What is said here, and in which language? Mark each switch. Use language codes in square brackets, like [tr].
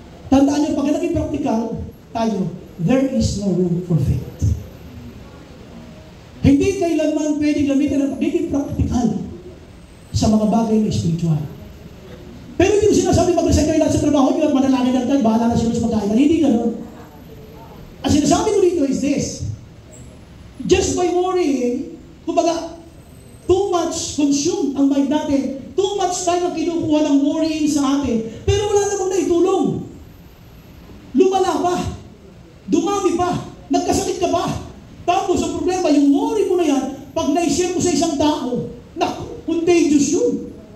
[tl] Tandaan niyo, pag naging practical tayo, [en] there is no room for faith. [tl] Hindi kailanman pwedeng gamitin ang pagiging practical sa mga bagay na spiritual. Pero hindi ko sinasabi mag-resign kayo lahat sa trabaho, yung manalangin lang tayo, bahala na sila sa pagkain. Hindi gano'n. Ang sinasabi ko dito is this. [en] Just by worrying, kumbaga, too much consumed ang mind natin. Too much time [tl] ang kinukuha ng worrying sa atin. Pero wala namang naitulong. Lumala pa. Dumami pa. Nagkasakit ka pa. Tapos ang problema, yung worry mo na yan, pag na-share mo sa isang tao, contagious yun.